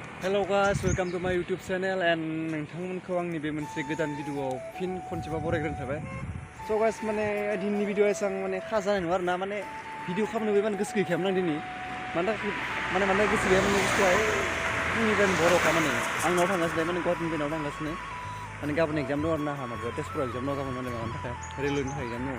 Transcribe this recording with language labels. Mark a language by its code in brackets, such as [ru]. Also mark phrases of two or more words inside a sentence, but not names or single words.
[en] Hello guys, welcome to my YouTube channel [brx] and नोंथांमोनखौ आंनि बे मोनसे गोदान भिडिअआव फिन खनसेबा बरायग्रोनाय थाबाय। [en] So guys [brx] माने दिनैनि भिडिअआ एसां माने खास जानाय नङा आरोना माने भिडिअ खालामनोबो इमान गोसो गैखायामोन आं दिनै। माने गोसो गैयामोन गोसोआ फुंनिफ्राय बर'खा माने आं न'आव थांगासिनो माने गुवाहाटीनिफ्राय न'आव थांगासिनो माने गाबोन एग्जाम दं आरोना आंहा माबायाव तेजपुराव एग्जाम दं गाबोन माने माबानि थाखाय रेलवेनि थाखाय एग्जाम दङ।